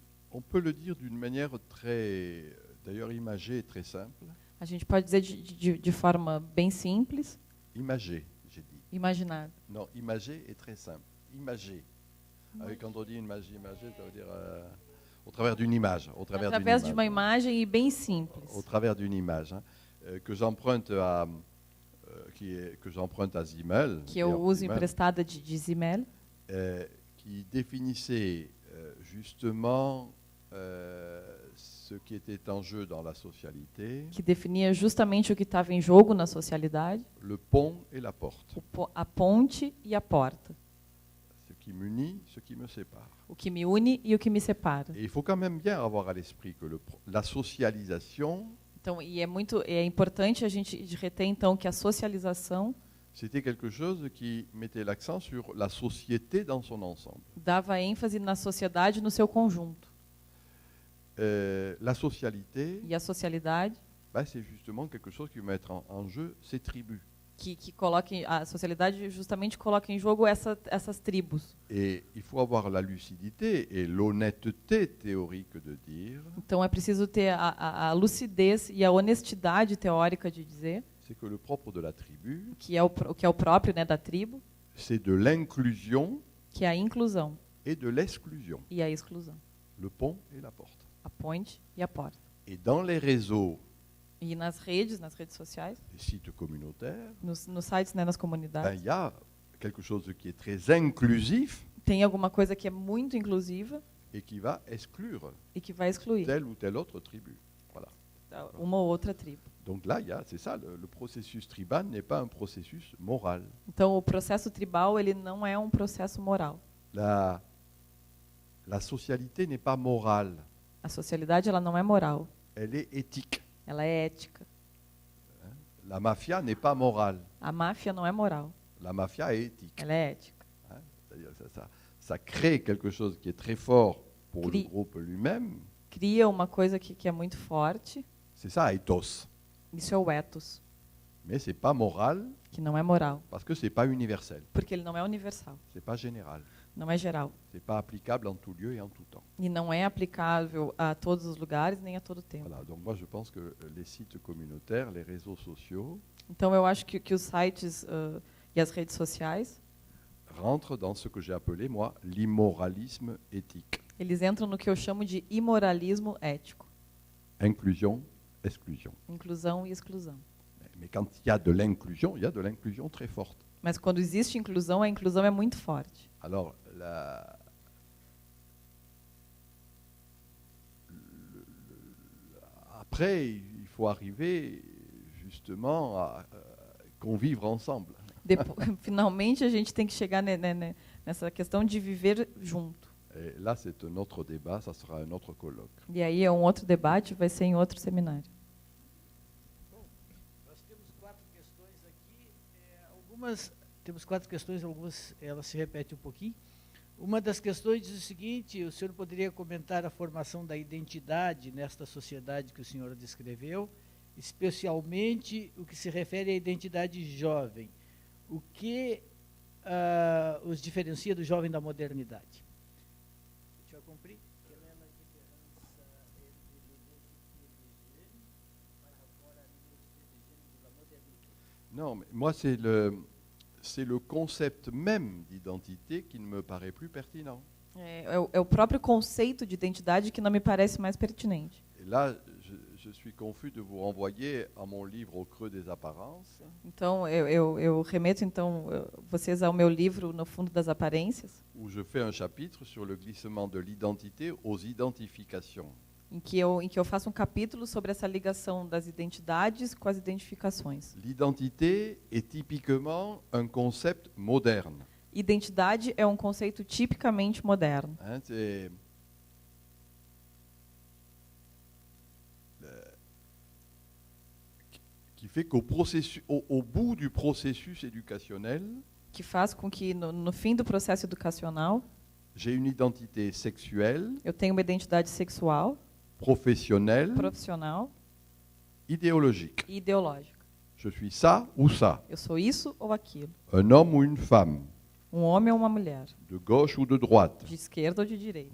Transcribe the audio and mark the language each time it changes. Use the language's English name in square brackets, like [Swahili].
[French] On peut le dire d'une manière très, d'ailleurs imagée et très simple. [Portuguese] A gente pode dizer de forma bem simples, [French] Imagée, j'ai dit. [Portuguese] imaginada. [French] Non, imagée est très simple. Imagée. Quand on dit imagée, ça veut dire au travers d'une image. Au travers [Portuguese] Através de [French] d'une [Portuguese] uma [French] image. [Portuguese] imagem e bem simples. [French] Au travers d'une image, que j'emprunte à Simmel, [Portuguese] Que eu uso emprestada de Simmel, [French] qui définissait justement ce qui était en jeu dans la socialité, [Portuguese] que definia justamente o que estava em jogo na socialidade, [French] le pont et la porte, [Portuguese] a ponte e a porta, [French] ce qui m'unit, ce qui me sépare. [Portuguese] o que me une e o que me separa. [French] Et il faut quand même bien avoir à l'esprit que la socialisation, [Portuguese] Então, é importante a gente reter então que a socialização [French] c'était quelque chose qui mettait l'accent sur la société dans son ensemble. [Portuguese] dava ênfase na sociedade no seu conjunto. [French] La socialité, [Portuguese] E a socialidade [French] c'est justement quelque chose qui va mettre en jeu ces tribus. [Portuguese] que coloca a socialidade justamente coloca em jogo essas tribos. [French] Et il faut avoir la lucidité et l'honnêteté théorique de dire, [Portuguese] Então é preciso ter a lucidez e a honestidade teórica de dizer [French] c'est que le propre de la tribu, [Portuguese] que é o próprio, né, da tribo, [French] c'est de l'inclusion [Portuguese] que é a inclusão [French] et de l'exclusion, [Portuguese] e a exclusão, [French] le pont et la porte. [Portuguese] a ponte e a porta. [French] Et dans les réseaux, [Portuguese] E nas redes sociais, [French] les sites communautaires, [Portuguese] nos sites, né, nas [French] il [Portuguese] comunidades, [French] y a quelque chose qui est très inclusif [Portuguese] tem alguma coisa que é muito inclusiva [French] et qui va exclure [Portuguese] e que vai excluir [French] telle ou telle autre tribu. Voilà. [Portuguese] uma ou outra tribo. [French] Donc là, c'est ça, le processus tribal n'est pas un processus moral. [Portuguese] Então, o processo tribal ele não é um processo moral. [French] La socialité n'est pas morale. [Portuguese] A socialidade ela não é moral. [French] elle est éthique. [Portuguese] ela é ética. [French] La mafia n'est pas morale. [Portuguese] A máfia não é moral, [French] La mafia est éthique. [Portuguese] ela é ética. [French] C'est-à-dire ça crée quelque chose qui est très fort pour le [Portuguese] Crie. [French] groupe lui-même. [Portuguese] Cria uma coisa que é muito forte, [French] C'est ça, ethos. [Portuguese] isso é o ethos, [French] Mais c'est pas moral [Portuguese] que não é moral, [French] parce que c'est pas universel, [Portuguese] porque ele não é universal, [French] c'est pas général, [Portuguese] não é geral. [French] c'est pas applicable en tout lieu et en tout temps. [Portuguese] E não é aplicável a todos os lugares nem a todo tempo. [French] Voilà, donc moi je pense que les sites communautaires, les réseaux sociaux [Portuguese] Então eu acho que os sites e as redes sociais, [French] rentrent dans ce que j'ai appelé moi l'immoralisme éthique. [Portuguese] eles entram no que eu chamo de imoralismo ético, [French] Inclusion, exclusion. [Portuguese] inclusão e exclusão. [French] Mais quand il y a de l'inclusion, il y a de l'inclusion très forte. [Portuguese] Mas quando existe inclusão, a inclusão é muito forte. [French] Alors, après, il faut arriver justement à convivre ensemble. [Portuguese] Finalmente, a gente tem que chegar nessa questão de viver junto. [French] Et là, c'est un autre débat, ça sera un autre colloque. [Portuguese] E aí é um outro debate, vai ser em outro seminário. Nós temos 4 questões aqui. Temos 4 questões, algumas elas se repetem um pouquinho. Uma das questões diz o seguinte: o senhor poderia comentar a formação da identidade nesta sociedade que o senhor descreveu, especialmente o que se refere à identidade jovem. O que os diferencia do jovem da modernidade? Deixa eu cumprir. [French] Non, mais moi, c'est le concept même d'identité qui ne me paraît plus pertinent. [Portuguese] É o próprio conceito de identidade que não me parece mais pertinente. [French] Et là, je suis confus de vous renvoyer à mon livre Au creux des apparences, [Portuguese] Então, eu remeto vocês ao meu livro No Fundo das Aparências, [French] où je fais un chapitre sur le glissement de l'identité aux identifications. [Portuguese] em que eu faço um capítulo sobre essa ligação das identidades com as identificações. [French] L'identité est typiquement un concept moderne. [Portuguese] Identidade é um conceito tipicamente moderno. [French] Hein, c'est qui fait au bout du processus éducationnel, [Portuguese] Que faz com que, no fim do processo educacional, [French] j'ai une identité sexuelle, [Portuguese] eu tenha uma identidade sexual, [French] professionnelle, [Portuguese] profissional [French] idéologique. [Portuguese] e ideológica. [French] Je suis ça ou ça, [Portuguese] Eu sou isso ou aquilo. [French] un homme ou une femme, [Portuguese] Um homem ou uma mulher. [French] de gauche ou de droite, [Portuguese] De esquerda ou de direita.